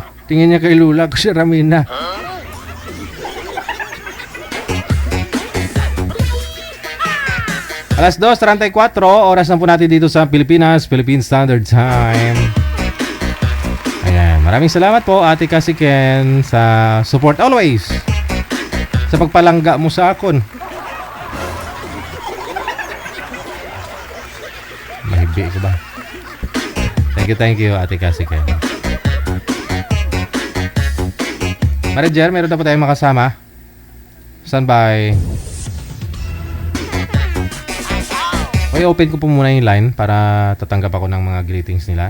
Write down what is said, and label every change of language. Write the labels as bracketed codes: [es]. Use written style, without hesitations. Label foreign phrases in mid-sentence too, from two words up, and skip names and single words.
[tl] Tingin niya kay lula ko si Ramina. Alas 2:34, oras na po natin dito sa Pilipinas, Philippine Standard Time. Ayan, maraming salamat po Ate Cassie Ken sa [en] support always. [hil] Sa pagpalangga mo sa akon. Mahibi ko ba? [en] Thank you Ate Cassie Ken. [tl] Manager, meron na po tayong makasama. Standby. Okay, open ko po muna yung line para tatanggap ako ng mga greetings nila.